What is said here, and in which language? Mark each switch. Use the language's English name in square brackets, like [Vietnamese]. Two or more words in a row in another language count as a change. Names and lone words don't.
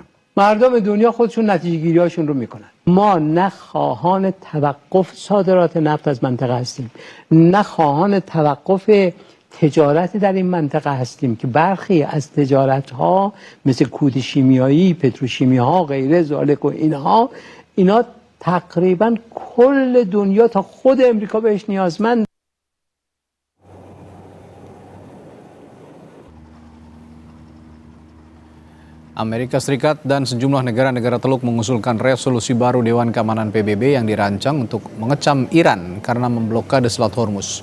[Persian] مردم دنیا خودشون نتیجه گیری هاشون رو میکنن. ما نه خواهان توقف صادرات نفت از منطقه هستیم، نه خواهان توقف تجارت در این منطقه هستیم که برخی از تجارت ها مثل کود شیمیایی، پتروشیمی ها، غیره ذالک و اینا تقریبا کل دنیا تا خود امریکا بهش نیازمند. [Indonesian] Amerika Serikat dan sejumlah negara-negara Teluk mengusulkan resolusi baru Dewan Keamanan PBB yang dirancang untuk mengecam Iran karena memblokade Selat Hormuz.